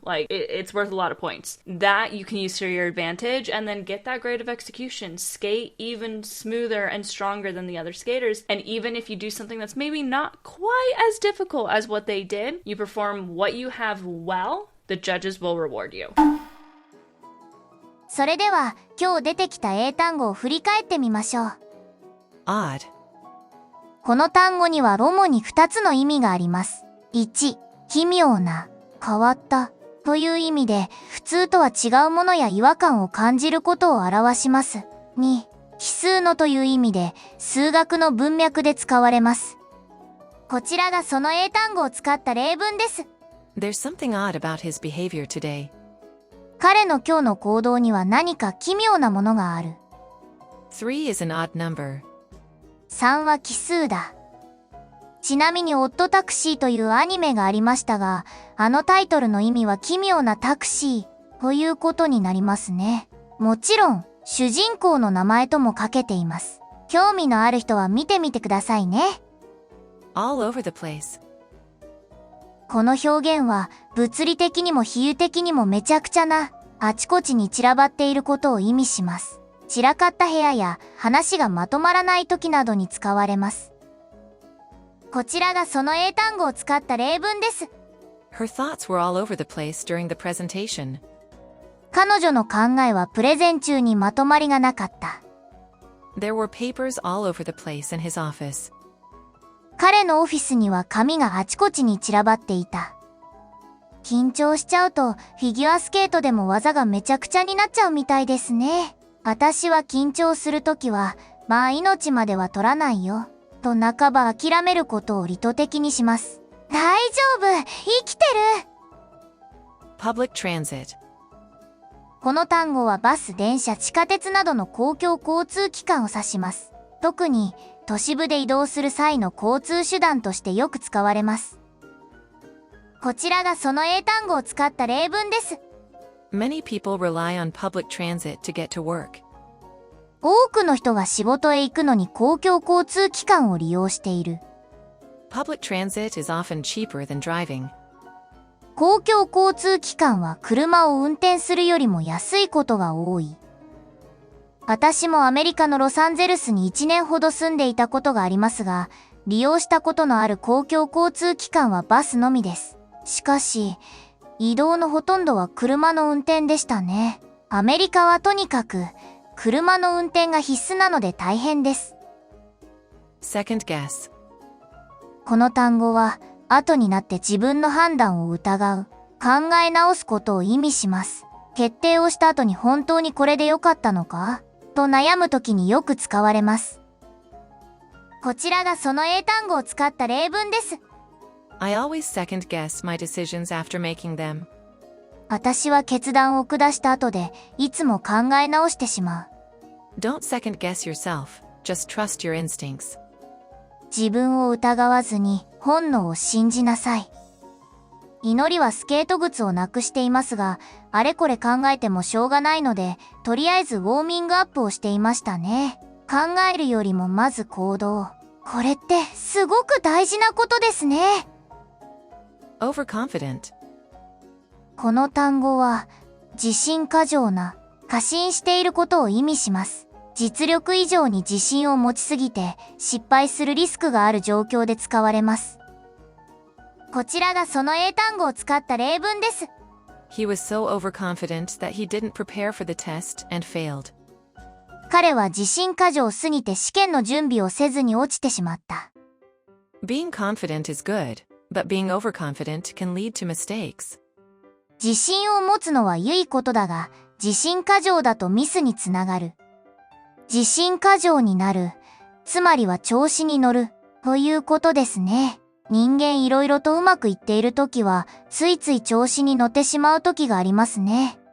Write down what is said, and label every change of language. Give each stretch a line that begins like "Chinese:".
English: Like, it's worth a lot of points. That you can use to your advantage, and then get that grade of execution. Skate even smoother and stronger than the other skaters. And even if you do something that's maybe not quite as difficult as what they did, you perform what you have well, the judges will reward you.
Japanese: それでは今日出てきた英単語を振り返ってみましょう。
English: Odd。
Japanese: この単語には主に2つの意味があります。1、奇妙な、変わったという意味で、普通とは違うものや違和感を感じることを表します。 2、奇数のという意味で、数学の文脈で使われます。こちらがその英単語を使った例文です。
English: There's something odd about his behavior today.
Japanese: 彼の今日の行動には何か奇妙なものがある。
English: 3 is an odd number.
Japanese: 3は奇数だ。ちなみにオッドタクシーというアニメがありましたが、あのタイトルの意味は奇妙なタクシーということになりますね。もちろん、主人公の名前ともかけています。興味のある人は見てみてくださいね。
English: All over the place.
Japanese: この表現は物理的にも比喩的にもめちゃくちゃな、あちこちに散らばっていることを意味します。散らかった部屋や話がまとまらない時などに使われます。こちらがその英単語を使った例文です。
English: Her thoughts were all over the place during the presentation.
Japanese: 彼女の考えはプレゼン中にまとまりがなかった。
English: There were papers all over the place in his office.
Japanese: 彼のオフィスには紙があちこちに散らばっていた。緊張しちゃうとフィギュアスケートでも技がめちゃくちゃになっちゃうみたいですね。私は緊張するときは、まあ命までは取らないよ。と半ば諦めることを意図的にします。大丈夫、生きてる。
English: Public transit.
Japanese: この単語はバス、電車、地下鉄などの公共交通機関を指します。特に都市部で移動する際の交通手段としてよく使われます。こちらがその英単語を使った例文です。
English: Many people rely on public transit to get to work.
Japanese: 多くの人が仕事へ行くのに公共交通機関を利用している。
English: Public transit is often cheaper than driving.
Japanese: 公共交通機関は車を運転するよりも安いことが多い。私もアメリカのロサンゼルスに1年ほど住んでいたことがありますが、利用したことのある公共交通機関はバスのみです。しかし、移動のほとんどは車の運転でしたね。アメリカはとにかく、車の運転が必須なので大変です。
English: Second guess.
Japanese: この単語は、後になって自分の判断を疑う、考え直すことを意味します。決定をした後に本当にこれで良かったのかと悩むときによく使われます。こちらがその英単語を使った例文です。
English: I always second guess my decisions after making them.
Japanese: 私は決断を下した後で、いつも考え直してしまう。
English: Don't second guess yourself, just trust your instincts.
Japanese: 自分を疑わずに本能を信じなさい。祈りはスケート靴をなくしていますが、あれこれ考えてもしょうがないので、とりあえずウォーミングアップをしていましたね。考えるよりもまず行動。これってすごく大事なことですね。
English: Overconfident.
Japanese: この単語は、自信過剰な、過信していることを意味します。実力以上に自信を持ちすぎて失敗するリスクがある状況で使われます。こちらがその英単語を使った例文です。
English: He was so overconfident that he didn't prepare for the test and failed.
Japanese: 彼は自信過剰すぎて試験の準備をせずに落ちてしまった。
English: Being confident is good, but being overconfident can lead to mistakes.
Japanese: 自信を持つのはいいことだが、自信過剰だとミスにつながる。自信過剰になる、つまりは調子に乗る、ということですね。人間いろいろとうまくいっているときは、ついつい調子に乗ってしまうときがありますね。